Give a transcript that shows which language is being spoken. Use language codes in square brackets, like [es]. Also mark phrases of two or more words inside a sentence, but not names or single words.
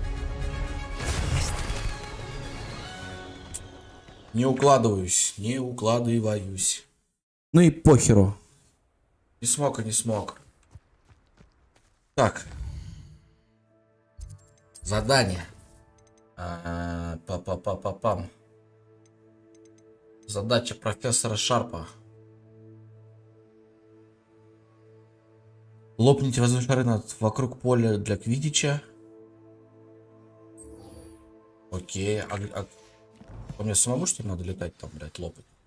[ru] Не укладываюсь. Ну и похеру. Не смог и не смог. Так. Задание. Па-па-па-па-пам. Задача профессора Шарпа. Лопните воздушный шары вокруг поля для квиддича. Окей. По мне самому, что ли, надо летать там, блядь, лопать?